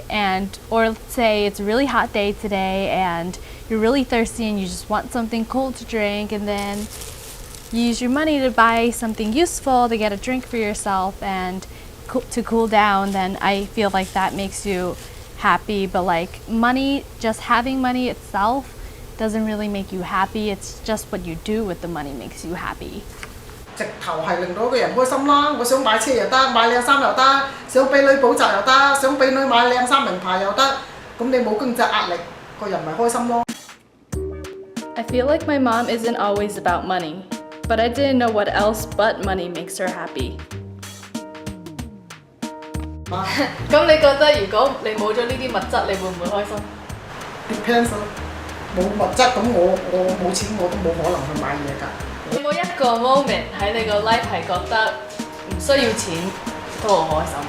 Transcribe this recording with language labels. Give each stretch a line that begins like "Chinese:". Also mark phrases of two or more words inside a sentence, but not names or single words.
English: And or let's say it's a really hot day today and you're really thirsty and you just want something cold to drink, and then you use your money to buy something useful, to get a drink for yourself and to cool down, then I feel like that makes you happy. But like money, just having money itself doesn't really make you happy. It's just what you do with the money makes you happy.
Cantonese: 直頭係令到個人開心啦！我想買車又得，買靚衫又得，想俾女補習又得，想俾女買靚衫名牌又得，咁你冇經濟壓力，個人咪開心咯。
English: I feel like my mom isn't always about money, but I didn't know what else but money makes her happy.
Cantonese: 咁你覺得如果你冇咗呢啲物質，你會唔會開心？Depends 咯，冇物質咁我冇錢我都冇可能去買嘢㗎。有冇一個 moment 喺你個 life 係覺得唔需要錢都好開心？